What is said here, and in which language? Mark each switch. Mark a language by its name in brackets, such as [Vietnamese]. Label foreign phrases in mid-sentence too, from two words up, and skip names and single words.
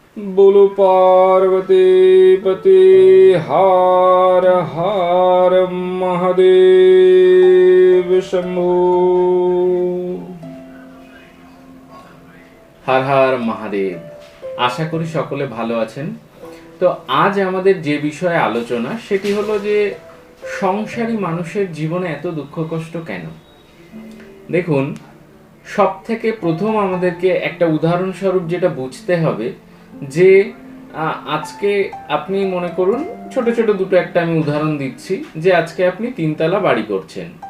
[Hindi] बोलो पार्वती पति हर हर महादेव शंभो। हर हर महादेव। [Bangla] আশা করি সকলে ভালো আছেন। तो आज আমাদের যে বিষয়ে আলোচনা সেটি হলো যে সংসারী মানুষের জীবনে এত দুঃখ কষ্ট কেন। দেখুন, সবথেকে প্রথম আমাদেরকে একটা উদাহরণস্বরূপ যেটা বুঝতে হবে যে আজকে আপনি মনে করুন, ছোট ছোট দুটো একটা আমি উদাহরণ দিচ্ছি, যে আজকে আপনি তিনতলা বাড়ি করছেন।